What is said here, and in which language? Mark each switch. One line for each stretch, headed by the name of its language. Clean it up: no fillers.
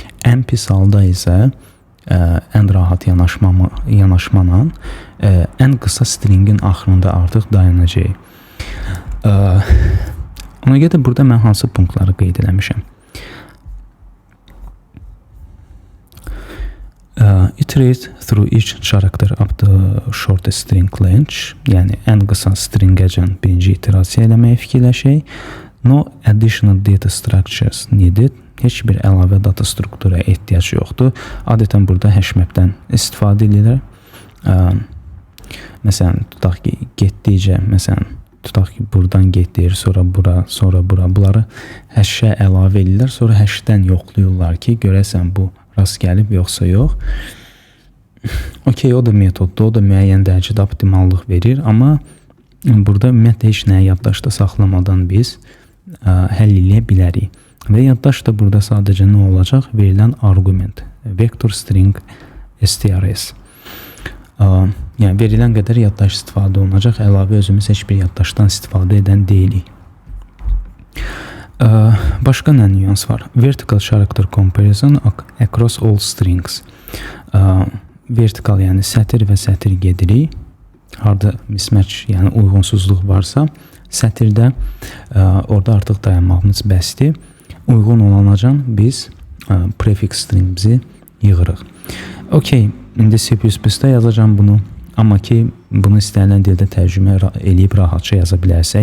Azerbaijani: Ən pis halda isə ən rahat yanaşmanla ən qısa stringin axırında artıq dayanacaq. Ona görə də burada mən hansı punktları qeyd eləmişəm?
English: Iterate through each character up the shortest string length.
Azerbaijani: Yəni ən qısa stringəcən birinci iterasiya eləməyi fikirləşək.
English: No additional data structures needed.
Azerbaijani: Heç bir əlavə data strukturaya ehtiyac yoxdur. Adətən burada hashmapdən istifadə edilir. Məsələn, tutaq ki, getdikcə, tutaq ki, buradan getdir, sonra bura, sonra bura. Bunları hashə əlavə edirlər, sonra hashdən yoxlayırlar ki, görəsən bu rast gəlib yoxsa yox. Okey, o da metoddur, o da müəyyən dərəcədə optimallıq verir, amma burada ümumiyyətlə heç nəyi yaddaşda saxlamadan biz həll eləyə bilərik. Və yaddaşda burada sadəcə nə olacaq? Verilən arqument, vector string strs. Yəni verilən qədər yaddaş istifadə olunacaq, əlavə özümüz heç bir yaddaşdan istifadə edən deyilik. Başqa nə nüans var?
English: Vertical character comparison across all strings.
Azerbaijani: Vertikal, yəni sətir və sətir gedirik. Harada mismatch, yəni uyğunsuzluq varsa, sətirdə orada artıq dayanmağımız bəsdir. Uyğun olanacan biz prefix stringimizi yığırıq. Okey, indi C++-də yazacağım bunu. Amma ki, bunu istənilən dildə tərcümə eləyib rahatça yaza bilərsiniz.